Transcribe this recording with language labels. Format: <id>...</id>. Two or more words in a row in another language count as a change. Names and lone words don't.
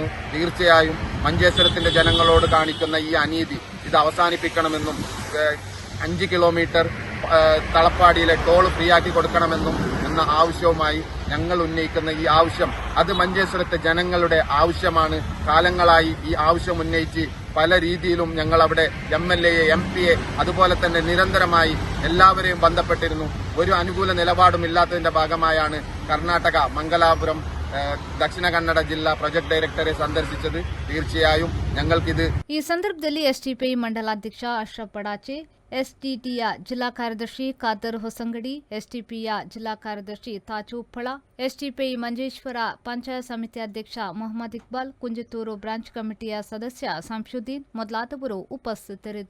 <ml>തീർച്ചയായും മഞ്ചേശ്വരത്തിന്റെ ജനങ്ങളോട് കാണിക്കുന്ന ഈ അനീതി ഇത് അവസാനിപ്പിക്കണമെന്നും 5 കിലോമീറ്റർ തലപ്പാടിയിലെ ടോൾ ഫ്രീ ആക്കി കൊടുക്കണമെന്നും എന്ന ആവശ്യവുമായി ഞങ്ങൾ ഉന്നയിക്കുന്ന ഈ ആവശ്യം അത് മഞ്ചേശ്വരത്തെ ജനങ്ങളുടെ ആവശ്യമാണ്. കാലങ്ങളായി ഈ ആവശ്യം ഉന്നയിച്ച് പല രീതിയിലും ഞങ്ങൾ അവിടെ MLA യെ MP യെ അതുപോലെ തന്നെ നിരന്തരമായി എല്ലാവരെയും ബന്ധപ്പെട്ടിരുന്നു. ഒരു അനുകൂല നിലപാടുമില്ലാത്തതിന്റെ ഭാഗമായാണ് കർണാടക മംഗലാപുരം ദക്ഷിണ കന്നഡ ജില്ലാ പ്രൊജക്ട്</ml> <kn>ಡೈರೆಕ್ಟರೇ ಸಂದರ್ಶಿಸಿದ್ದು.</kn> <ml>തീർച്ചയായും ഞങ്ങൾക്കിത്</ml> <kn>ಈ ಸಂದರ್ಭದಲ್ಲಿ ಎಸ್ಡಿಪಿಐ ಮಂಡಲಾಧ್ಯಕ್ಷ ಅಶ್ರಫ್ ಬಡಾಚೆ, ಎಸ್ಟಿಟಿಯ ಜಿಲ್ಲಾ ಕಾರ್ಯದರ್ಶಿ ಖಾದರ್ ಹೊಸಂಗಡಿ, ಎಸ್ಟಿಪಿಯ ಜಿಲ್ಲಾ ಕಾರ್ಯದರ್ಶಿ ತಾಜು ಫಳ, ಎಸ್ಟಿಪಿಐ ಮಂಜೇಶ್ವರ ಪಂಚಾಯತ್ ಸಮಿತಿ ಅಧ್ಯಕ್ಷ ಮೊಹಮ್ಮದ್ ಇಕ್ಬಾಲ್, ಕುಂಜತ್ತೂರು ಬ್ರಾಂಚ್ ಕಮಿಟಿಯ ಸದಸ್ಯ ಸಂಶುದ್ದೀನ್ ಮೊದಲಾದವರು ಉಪಸ್ಥಿತರಿದ್ದರು.</kn>